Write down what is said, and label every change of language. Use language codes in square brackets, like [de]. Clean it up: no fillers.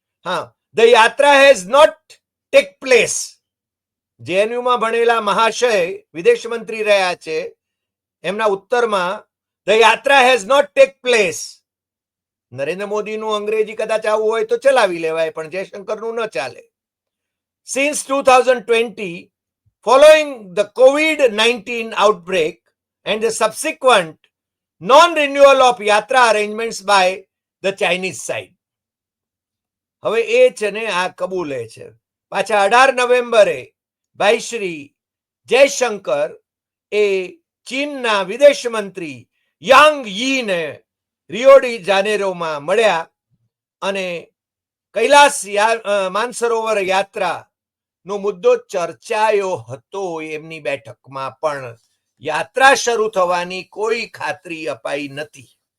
[gu] હા, [en] The yatra has not take place. [gu] જેએનયુમાં ભણેલા મહાશય વિદેશ મંત્રી રહ્યા છે, એમના ઉત્તરમાં ધ યાત્રા has not take place. Narendra મોદીનું અંગ્રેજી કદાચ આવું હોય તો ચલાવી લેવાય, પણ જયશંકરનું ન ચાલે. [en] Since 2020, following the COVID-19 outbreak and the subsequent non-renewal of yatra arrangements by the Chinese side. [gu] હવે એ છે ને આ કબૂલે છે. પાછા 18 નવેમ્બરે ભાઈ શ્રી જયશંકર એ ચીનના વિદેશ મંત્રી યાંગ યીને રિયો ડી જાનેરોમાં મળ્યા અને કૈલાસ માનસરોવર યાત્રા નો મુદ્દો ચર્ચાયો હતો એમની બેઠકમાં, પણ યાત્રા શરૂ થવાની કોઈ ખાતરી અપાઈ નથી.